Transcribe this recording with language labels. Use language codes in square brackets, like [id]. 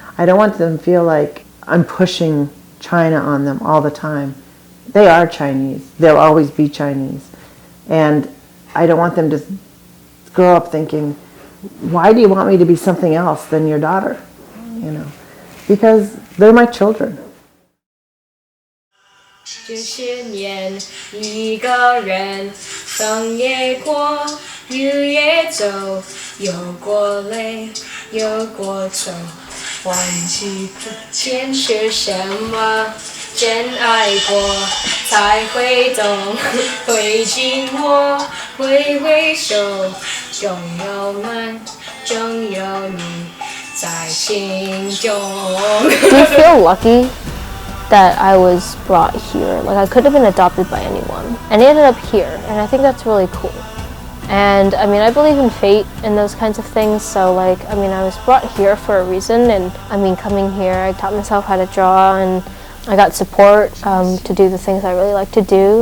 [en] I don't want them to feel like I'm pushing China on them all the time. They are Chinese. They'll always be Chinese. And I don't want them to grow up thinking, why do you want me to be something else than your daughter? You know, because they're my children. [zh] 这些年，一个人风也过，雨也走，有过泪，有过愁，忘记之前是什么，真爱过才会懂，会寂寞，会回首，总有梦，总有你在心中。 [en] Do you feel lucky that I was brought here? Like, I could have been adopted by anyone, and I ended up here, and I think that's really cool. And I mean, I believe in fate and those kinds of things, so like, I mean, I was brought here for a reason, and I mean, coming here, I taught myself how to draw, and I got support to do the things I really like to do.